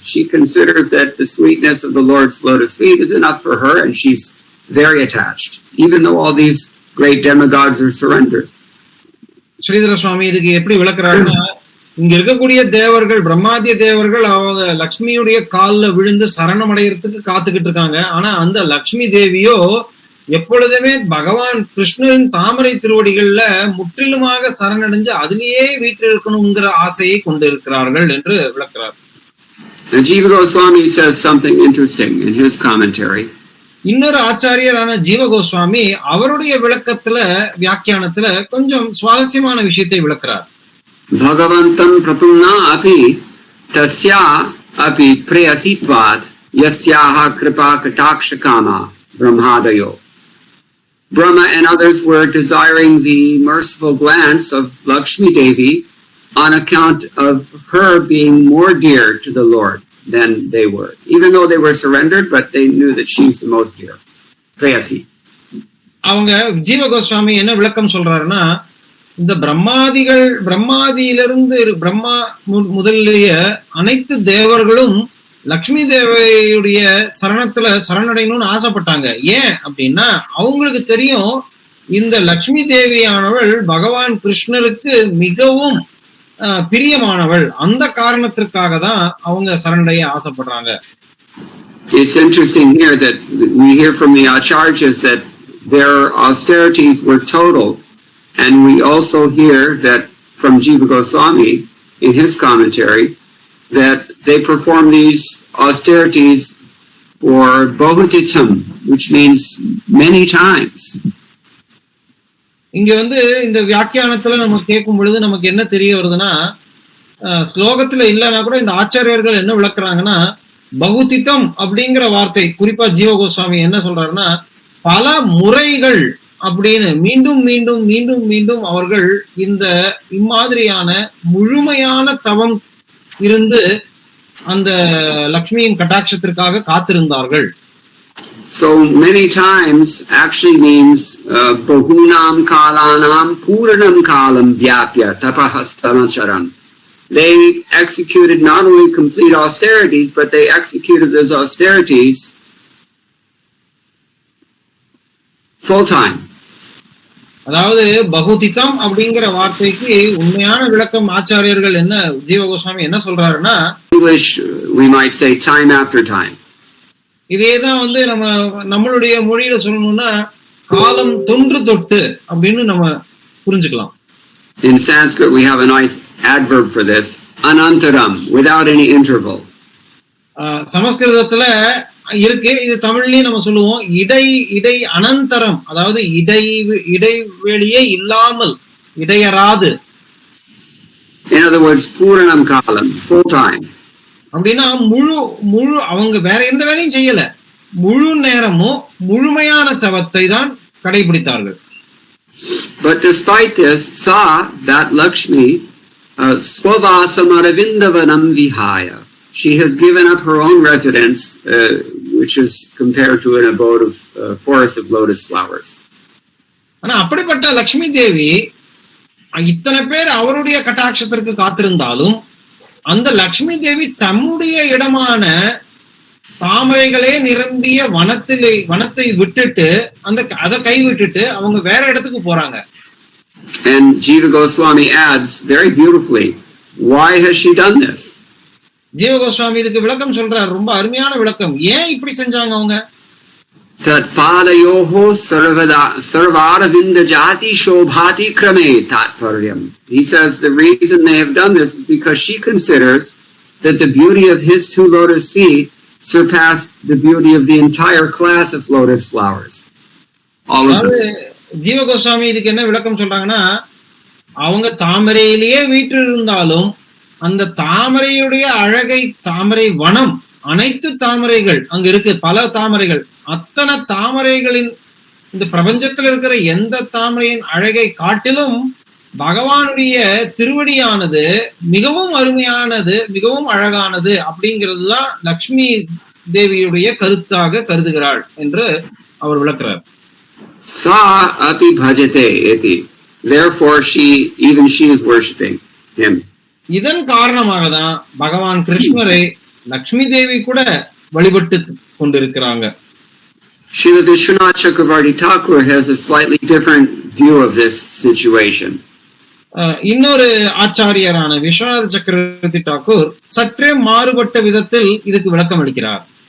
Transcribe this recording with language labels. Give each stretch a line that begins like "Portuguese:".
English: She considers that the sweetness of the Lord's lotus feet is enough for her, and she's very attached, even though all these great demigods are surrendered.
Tamil: Sridhara சுவாமி இதுக்கு எப்படி விளக்குறாருன்னா, இங்க இருக்கக்கூடிய தேவர்கள், பிரம்மாதிய தேவர்கள் அவங்க லக்ஷ்மியுடைய கால்ல விழுந்து சரணம் அடைகிறதுக்கு காத்துக்கிட்டு இருக்காங்க. ஆனா அந்த லக்ஷ்மி தேவியோ எப்பொழுதுமே பகவான் கிருஷ்ணரின் தாமரை திருவடிகள்ல முற்றிலுமாக சரணடைஞ்சு அதிலேயே வீட்டில் இருக்கணுங்கிற ஆசையை கொண்டிருக்கிறார்கள் என்று விளக்குறார்.
English: And Jiva Goswami says something interesting in his commentary.
Tamil: இன்னொரு ஆச்சாரியரான ஜீவ கோஸ்வாமி அவருடைய விளக்கத்துல வியாக்கியானத்துல கொஞ்சம் சுவாரஸ்யமான விஷயத்தை விளக்குறார்.
Sanskrit: Bhagavantam prapumna api tasya api prayasitvat yasyaha kripa katakshakama brahmadayo.
English: Brahma and others were desiring the merciful glance of Lakshmi Devi on account of her being more dear to the Lord than they were. Even though they were surrendered, but they knew that she's the most dear.
Sanskrit: Prayasi.
Tamil: அவங்க ஜீவ கோஸ்வாமி என்ன விளக்கம் சொல்றாருன்னா, இந்த பிரம்மாதியிலிருந்து பிரம்மா முதலிய அனைத்து தேவர்களும் லக்ஷ்மி தேவியுடைய சரணடையணும்னு ஆசைப்பட்டாங்க. ஏன் அப்படின்னா அவங்களுக்கு தெரியும் இந்த லக்ஷ்மி தேவியானவள் பகவான் கிருஷ்ணருக்கு மிகவும் பிரியமானவள். அந்த காரணத்திற்காக தான் அவங்க சரணடைய ஆசைப்படுறாங்க.
English: It's interesting here that we hear from the acharyas that their austerities were total, and we also hear that from Jiva Goswami in his commentary that they perform these austerities for bahutitam, which means many times.
Tamil: இங்க இந்த வியாக்கியானத்துல நம்ம கேட்கும் பொழுது நமக்கு என்ன தெரிய வருதுன்னா, ஸ்லோகத்துல இல்லைன்னா கூட இந்த ஆச்சாரியர்கள் என்ன விளக்குறாங்கன்னா, பகுதித்தம் அப்படிங்கிற வார்த்தை குறிப்பா ஜீவ கோஸ்வாமி என்ன சொல்றாருன்னா, பல முறைகள் அப்படின்னு மீண்டும் மீண்டும் மீண்டும் மீண்டும் அவர்கள் இந்த இம்மாதிரியான முழுமையான தவம் இருந்து அந்த லக்ஷ்மியின் கட்டாட்சத்திற்காக காத்திருந்தார்கள்.
English: So many times actually means
Sanskrit: bahunam kalanam puranam kalam vyapya tapahastamacharan.
English: They executed not only complete austerities, but they executed those austerities full time.
Tamil: அதாவது பகுதித்தம் அப்படிங்கிற வார்த்தைக்கு உண்மையான விளக்கம் ஆச்சாரியர்கள் என்ன ஜீவ கோஸ்வாமி என்ன சொல்றாருன்னா,
English: English we might say time after time.
Tamil: இதேதான் நம்மளுடைய மொழியில சொல்லணும்னா காலம் தொன்று தொட்டு அப்படின்னு நம்ம புரிஞ்சுக்கலாம்.
English: In Sanskrit we have a nice adverb for this, anantaram, without any interval.
Tamil: சமஸ்கிருதத்துல இருக்கு, இது தமிழ்லயும் நம்ம சொல்லுவோம் இடை அனந்தரம், அதாவது இடைவெளியே இல்லாமல் இடையறாது.
English: In other words,
Sanskrit: puranam kalam,
English: full time.
Tamil: அப்படின்னா முழு அவங்க வேற எந்த வேலையும் செய்யல, முழு நேரமும் முழுமையான தவத்தை தான் கடைபிடித்தார்கள்.
English: But despite this, sa that Lakshmi
Sanskrit: swavasam aravindavanam vihaya,
English: she has given up her own residence, which is compared to an abode of forest of lotus flowers.
Tamil: ஆனா அப்படிப்பட்ட லக்ஷ்மி தேவி இத்தனை பேர் அவருடைய கட்டாட்சத்திற்கு காத்திருந்தாலும் அந்த லக்ஷ்மி தேவி தம்முடைய இடமான தாமரைகளே நிரம்பிய வனத்தை விட்டுட்டு அதை கைவிட்டுட்டு அவங்க வேற இடத்துக்கு போறாங்க.
English: And Jiva Goswami adds very beautifully, why has she done this?
Tamil: ஜீவ கோஸ்வாமி இதுக்கு விளக்கம் சொல்றார், ரொம்ப அருமையான விளக்கம். ஏன் இப்படி செஞ்சாங்க அவங்க?
Sanskrit: Tat palayoho sarvaravinda jati shobhati krame tatparyam.
English: He says the reason they have done this is because she considers that the beauty of his two lotus feet surpassed the beauty of the entire class of lotus flowers. All of them.
Tamil: ஜீவ கோஸ்வாமி இதுக்கு என்ன விளக்கம் சொல்றாங்கன்னா, அவங்க தாமரையிலேயே வீட்டு இருந்தாலும் அந்த தாமரையுடைய அழகை, தாமரை வனம், அனைத்து தாமரைகள் அங்க இருக்கு, பல தாமரைகள், அத்தனை தாமரைகளின் இந்த பிரபஞ்சத்தில் இருக்கிற எந்த தாமரையின் அழகை காட்டிலும் பகவானுடைய திருவடியானது மிகவும் அருமையானது, மிகவும் அழகானது அப்படிங்கிறது தான் லக்ஷ்மி தேவியுடைய கருத்தாக கருதுகிறாள் என்று அவர் விளக்குறார்.
Sanskrit: Sa api bhajate eti.
English: Therefore she is worshipping him.
Tamil: இதன் காரணமாக தான் பகவான் கிருஷ்ணரை லக்ஷ்மி தேவி கூட வழிபட்டு கொண்டிருக்கிறாங்க.
English: Srila Vishwanath Chakravarti Thakur has a slightly different view of this situation.
Tamil: இன்னொரு ஆச்சாரியரான விஸ்வநாத சக்கரவர்த்தி டாக்கூர் சற்றே மாறுபட்ட விதத்தில் இதுக்கு விளக்கம் அளிக்கிறார்.